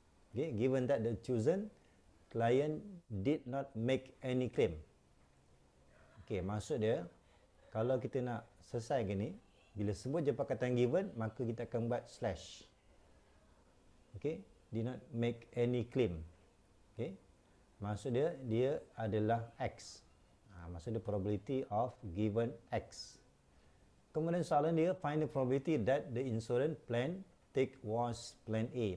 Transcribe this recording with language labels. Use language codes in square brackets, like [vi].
[en] Okay, given that the chosen client did not make any claim. [ms] Okey, maksud dia kalau kita nak selesai gini, bila sebut je perkataan given, maka kita akan buat slash. [en] Okey, did not make any claim. [ms] Okey, maksud dia adalah X. Maksud dia [en] probability of given X. [ms] Kemudian soalan dia, [en] find the probability that the insurance plan take was plan A.